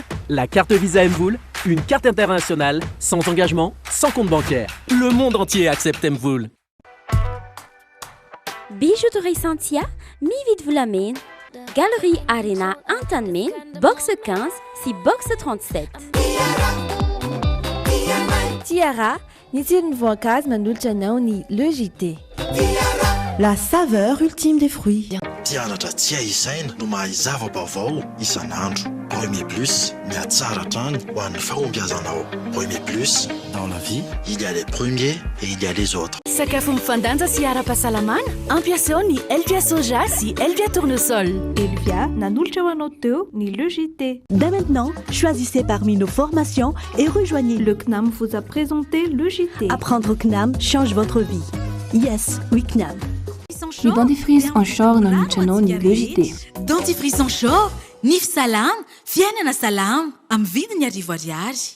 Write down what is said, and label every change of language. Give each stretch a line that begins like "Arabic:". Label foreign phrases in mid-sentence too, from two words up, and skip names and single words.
French: La carte Visa Mvoul, une carte internationale, sans engagement, sans compte bancaire. Le monde entier accepte Mvoul. Bijouterie Santia, mi-vite vous l'amène. Galerie Arena Antanmen, box 15, si box 37.
Malagasy: Tiara, ny tsiron'ny voankazo manolotra anao ny LEJT.
French: La saveur ultime des fruits.
Malagasy: Mpianatra tsy ahisaina no mahay zava-baovao isan'andro. Premier Plus, miatsara hatrany ho an'ny fahombiazanao.
French: Premier Plus, dans la vie, il y a les premiers et il y a les autres.
Malagasy: Sakafo mifandanja sy ara-pahasalamana, ampiasao ny Elvia soja sy Elvia tournesol. Elvia nanolotra ho anao teo ny LEJT.
French: Dès maintenant, choisissez parmi nos formations et rejoignez. Le CNAM vous a présenté LEJT. Apprendre au CNAM change votre vie. Yes, oui CNAM.
Malagasy: Ny dentifrice en shore nanolotra anao ny LEJT. Dentifrice en shore, nify salama, fiainana salama, amin'ny vidiny 10 ariary.